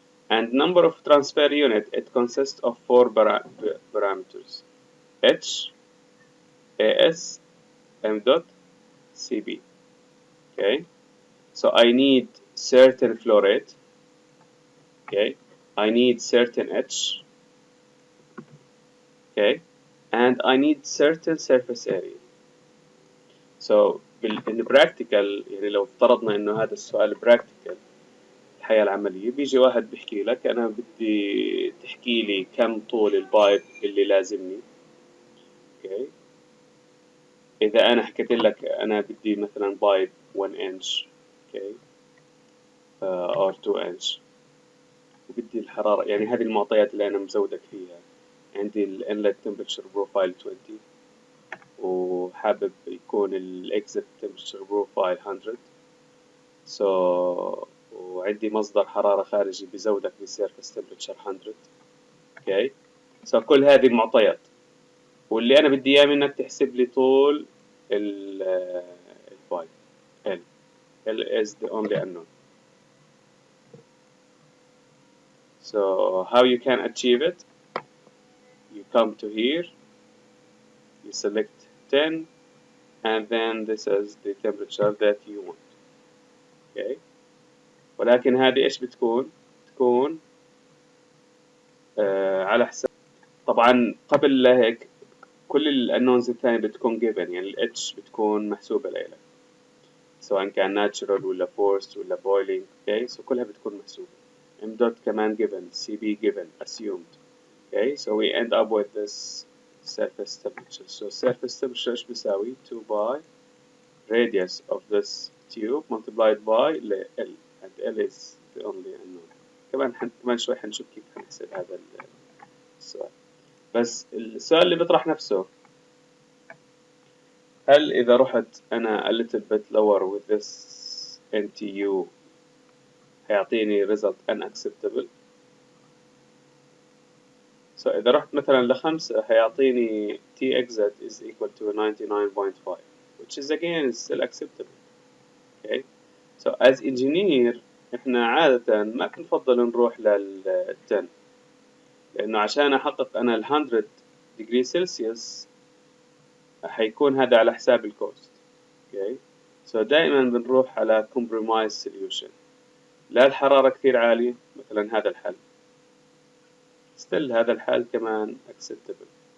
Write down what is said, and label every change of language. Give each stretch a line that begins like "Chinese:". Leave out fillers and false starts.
English: And number of transfer unit, it consists of four parameters: H, AS, M dot, CB. Okay, so I need certain flow rate. Okay, I need certain H. Okay, and I need certain surface area. So in practical،
Arabic: يعني لو افترضنا إنه هذا السؤال practical الحياة العملية، بيجي واحد بيحكي لك أنا بدي تحكي لي كم طول البايب اللي لازمني.
English: okay.
Arabic: إذا أنا حكيت لك أنا بدي مثلا بايب 1 inch
English: okay. or 2 inch
Arabic: وبدي الحرارة، يعني هذه المعطيات اللي أنا مزودك فيها. عندي ال
English: inlet temperature profile
Arabic: 20 وحابب يكون ال
English: exit temperature profile
Arabic: 100.
English: so
Arabic: وعندي مصدر حرارة خارجي بزودك ب
English: surface temperature
Arabic: 100.
English: okay. so
Arabic: كل هذه المعطيات، واللي أنا بدي إياه منك تحسب لي طول البايب L.
English: L is the only unknown. So how you can achieve it? You come to here, you select 10, and then this is the temperature that you want. okay.
Arabic: ولكن هذه إيش بتكون؟ تكون على حساب، طبعا قبل لا هيك كل الانونز الثانية بتكون given، يعني ال H بتكون محسوبة لك سواء كان natural ولا forced ولا boiling.
English: okay. so
Arabic: كلها بتكون محسوبة.
English: M dot كمان given, CB given, assumed. okay. so we end up with this surface temperature. so surface temperature
Arabic: إيش بيساوي؟
English: 2 by radius of this tube multiplied by L, and L is the only unknown.
Arabic: كمان شوي حنشوف كيف حنحسب هذا السؤال. بس السؤال اللي بيطرح نفسه، هل إذا رحت أنا
English: a little bit lower with this NTU
Arabic: هيعطيني
English: result unacceptable؟ so
Arabic: إذا رحت مثلا ل5 هيعطيني
English: T exit is equal to 99.5 which is again still acceptable. okay. so as engineer
Arabic: إحنا عادة ما بنفضل نروح لل10 لأنه عشان أحقق أنا
English: 100 degree Celsius
Arabic: حيكون هذا على حساب الكوست.
English: okay. so
Arabic: دائما بنروح على
English: compromise solution.
Arabic: لا الحرارة كثير عالية مثلا هذا الحل،
English: still
Arabic: هذا الحل كمان acceptable.